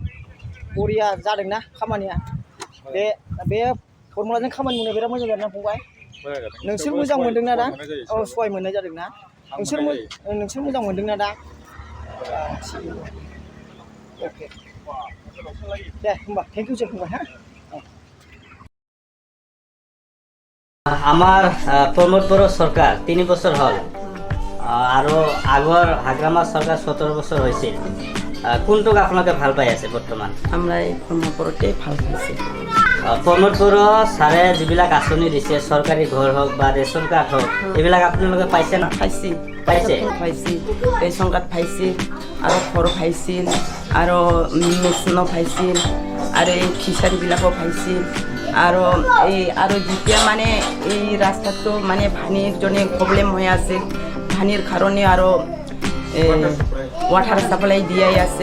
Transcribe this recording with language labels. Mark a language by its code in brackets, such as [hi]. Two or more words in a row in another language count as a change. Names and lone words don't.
[brx] बरिया जादोंना खामानिया। बे फर्मुलाजों खामानि मावनो बिराद मोजां जादोंना फंबाय? नोंसोर मोजां मोनदोंना दा? औ सहाय मोननाय जादोंना? नोंसोर मोजां मोनदोंना दा? ओके दे होमबा [en] thank you [brx] फंबाय। [bn] হ্যাঁ আমার প্রমোদ বড় সরকার 3 বছর হল [as] আৰু আগৰ [bn] হাগ্ৰামা সরকার 17 বছর হয়েছিল। [as] কোনটোক আপোনালোকে ভাল পাই আছে বর্তমান? [bn] আমরা এই প্রমোদ বড়তে ভাল পাইছি। [as] প্রমোদ বড় সারে যিবিলাক আঁচনি দিছে সরকারি ঘর হোক বা রেশন কার্ড হোক এইবিলাক আপোনালোকে পাইছে না? পাইছি পাইছে রেশন কার্ড পাইছিল আৰু ঘৰ পাইছিল আৰু মেচিনো পাইছিল আৰু এই খিচাৰিবিলাকো পাইছিল আৰু যেতিয়া মানে এই ৰাস্তাটো মানে পানীৰ জন্য প্ৰব্লেম হৈ আছিল পানীৰ কাৰণে আৰু [en] water supply [as] দিয়াই আছে।